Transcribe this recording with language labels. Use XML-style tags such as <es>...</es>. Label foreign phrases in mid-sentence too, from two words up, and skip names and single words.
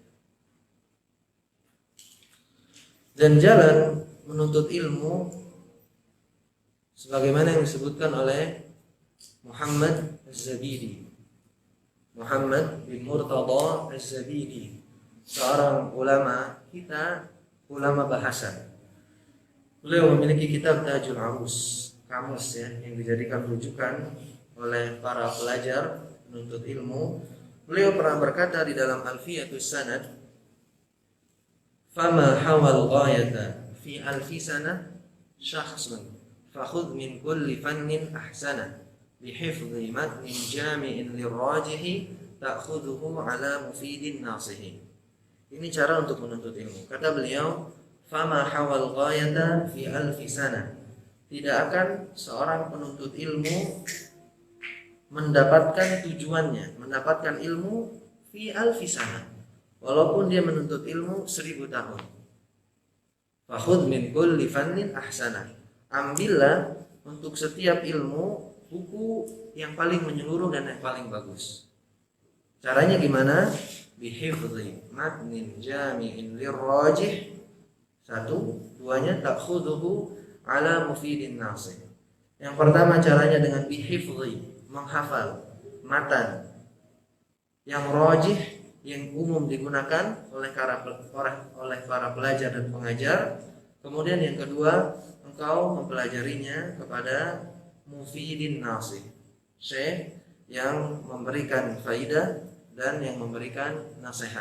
<id>Dan jalan menuntut ilmu sebagaimana yang disebutkan oleh Muhammad Az-Zabidi, Muhammad bin Murtada Az-Zabidi, seorang ulama kita, ulama bahasa. Beliau memiliki kitab Tajul Arus, kamus ya, yang dijadikan rujukan oleh para pelajar menuntut ilmu. Beliau pernah berkata di dalam Alfiyatus Sanad,</id> <ar>"فما حوى الغاية في ألف سنة شخص فخذ من كل فن أحسن بحفظ متن جامع للراجح تأخذه على مفيد ناصح."</ar> <id>Ini cara untuk menuntut ilmu. Kata beliau,</id> <ar>"فما حوى الغاية في ألف سنة."</ar> <id>Tidak akan seorang penuntut ilmu mendapatkan tujuannya, mendapatkan ilmu</id> <ar>في ألف سنة,</ar> <id>walaupun dia menuntut ilmu 1000 tahun.</id> <ar>فخذ من كل فن أحسن.</ar> <id>Ambillah untuk setiap ilmu buku yang paling menyeluruh dan yang paling bagus. Caranya gimana?</id> <ar>بحفظ متن جامع للراجح.</ar> <id>Satu, duanya</id> <ar>تأخذه على مفيد ناصح.</ar> <id>Yang pertama caranya dengan bihifdhi, menghafal matan yang rajih, yang umum digunakan oleh para pelajar dan pengajar. Kemudian yang kedua, engkau mempelajarinya kepada</id> <ar>مفيد ناصح,</ar> <id>syekh yang memberikan faidah dan yang memberikan nasihat.</id>